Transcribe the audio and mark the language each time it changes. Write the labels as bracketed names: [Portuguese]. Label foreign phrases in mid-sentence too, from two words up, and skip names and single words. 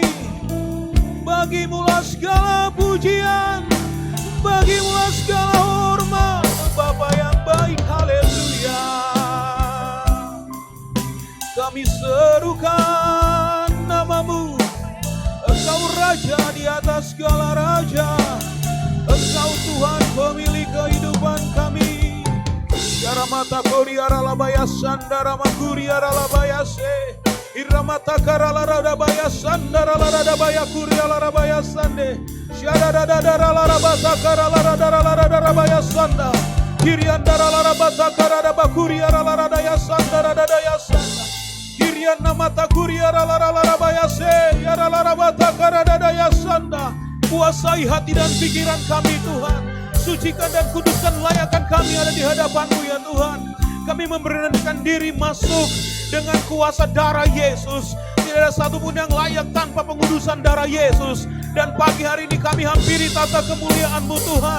[Indonesian] Bagimu-lah segala pujian, bagimu-lah segala hormat, Bapa yang baik, haleluya. Kami serukan nama-Mu, Engkau Raja di atas segala raja, Engkau Tuhan pemilik kehidupan kami. Yaramata Koriara Labaya Sandara Makuriara Labaya Se Iramata Karala Radabaya Sandara Radabaya Kuriala Rabaya Sande Syadada Dadara Larabata Karala Radara Radabaya Sanda Kiriandara Larabata Karada Bakuriara Radaya Sandara Radaya Sanda Kirian Namata Kuriara Larabaya Se Yara Larabata Karada Daya Sanda. Kuasai hati dan pikiran kami Tuhan, sucikan dan kuduskan, layakkan kami ada di hadapan-Mu ya Tuhan. Kami memberanikan diri masuk dengan kuasa darah Yesus. Tidak ada satupun yang layak tanpa pengudusan darah Yesus. Dan pagi hari ini kami hampiri tata kemuliaan-Mu Tuhan.